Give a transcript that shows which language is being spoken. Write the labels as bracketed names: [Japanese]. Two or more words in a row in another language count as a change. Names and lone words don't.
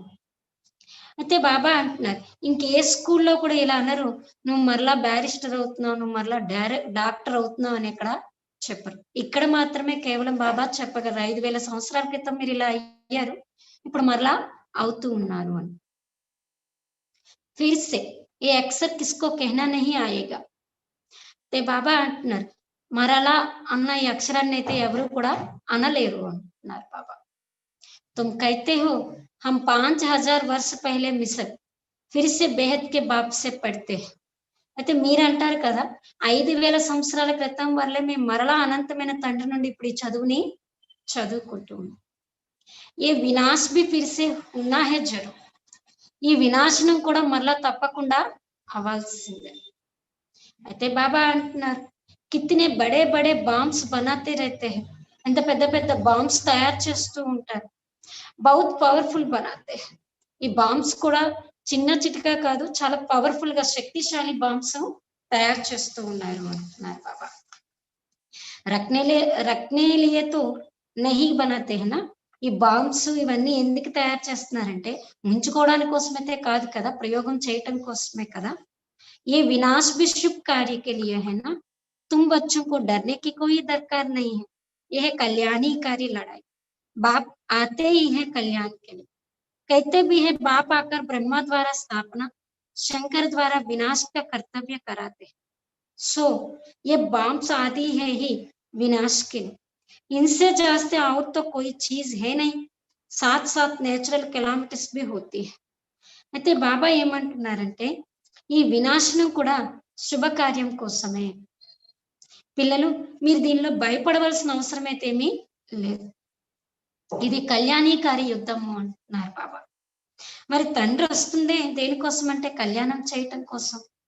[Telugu] అయితే బాబా అంటున్నారు, ఇంకే స్కూల్లో కూడా ఇలా అన్నారు, నువ్వు మరలా బ్యారిస్టర్ అవుతున్నావు, నువ్వు మరలా డాక్టర్ అవుతున్నావు అని ఇక్కడ చెప్పరు. ఇక్కడ మాత్రమే కేవలం బాబా చెప్పగలరు, 5,000 సంవత్సరాల క్రితం మీరు ఇలా అయ్యారు, ఇప్పుడు మరలా అవుతూ ఉన్నారు అని. [Hindi] फिर से ये अक्षर किसको कहना नहीं आएगा. [Telugu] అయితే బాబా అంటున్నారు, మరలా అన్న ఈ అక్షరాన్ని అయితే ఎవరు కూడా అనలేరు అంటున్నారు బాబా. [Hindi] तुम कहते हो हम 5,000 वर्ष पहले मिस्र फिर से बेहद के बाप से पढ़ते हैं. [Telugu] అయితే మీరు అంటారు కదా, 5,000 సంవత్సరాల క్రితం వల్లే మేము మరలా అనంతమైన తండ్రి నుండి ఇప్పుడు ఈ చదువుని చదువుకుంటూ ఉన్నాం. [Hindi] ये विनाश भी फिर से होना है ज़रूर. [Telugu] ఈ వినాశనం కూడా మరలా తప్పకుండా అవ్వాల్సిందే. అయితే బాబా అంటున్నారు, [Hindi] कितने बड़े बड़े बॉम्ब्स बनाते रहते है. [Telugu] ఎంత పెద్ద పెద్ద బాంబ్స్ తయారు చేస్తూ ఉంటారు. [Hindi] बहुत पावरफुल बनाते. [Telugu] ఈ బాంబ్స్ కూడా చిన్న చిటికా కాదు, చాలా పవర్ఫుల్ గా శక్తిశాలి బాంబ్స్ తయారు చేస్తూ ఉన్నారు అంటున్నారు బాబా. [Hindi] रखने लिए तो नहीं बनाते है ना. [Telugu] ఈ బాంబ్స్ ఇవన్నీ ఎందుకు తయారు చేస్తున్నారంటే ముంచుకోవడానికి కోసమైతే కాదు కదా, ప్రయోగం చేయటం కోసమే కదా. [Hindi] ये विनाश भी शुभ कार्य के लिए है ना. तुम बच्चों को डरने की कोई दरकार नहीं है. यह कल्याणकारी लड़ाई. बाप आते ही है कल्याण के लिए. कहते भी है बाप आकर ब्रह्मा द्वारा स्थापना, शंकर द्वारा विनाश का कर्तव्य कराते हैं. सो ये बांब्स आदि है ही विनाश के लिए. इनसे जास्ते और तो कोई चीज है नहीं. साथ साथ [English] natural calamities [Hindi] भी होती है. [Telugu] అయితే బాబా ఏమంటున్నారంటే ఈ వినాశనం కూడా శుభకార్యం కోసమే. పిల్లలు మీరు దీనిలో భయపడవలసిన అవసరం అయితే ఏమీ లేదు, ఇది కళ్యాణీకారి యుద్ధము అంటున్నారు బాబా. మరి తండ్రి వస్తుందే దేనికోసం అంటే కళ్యాణం చేయటం కోసం.